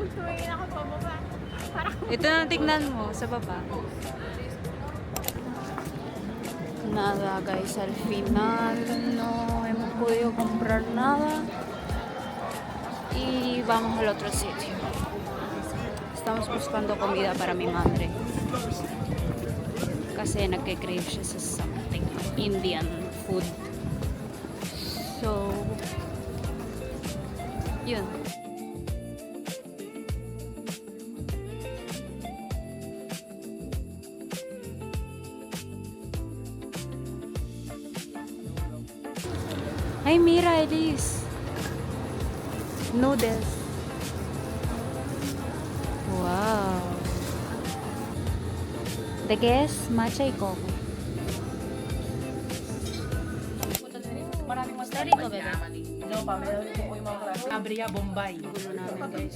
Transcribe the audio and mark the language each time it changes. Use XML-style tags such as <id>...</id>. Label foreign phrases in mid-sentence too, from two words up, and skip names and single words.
<tl>Ito na tignan mo sa baba.</tl> <es>Nada guys, al final no hemos podido comprar nada y vamos al otro sitio. Estamos buscando comida para mi madre</es> <tl>kasi nagke-crave siya sa</tl> <en>something Indian food.</en> <tl>So yun.</tl> <es>Ay, mira, Elise.</es> <en>Noodles. Wow.</en> <es>¿De qué es? Matcha y coco. Abria Bombay.</es> <tl>Gulo namin, guys.</tl>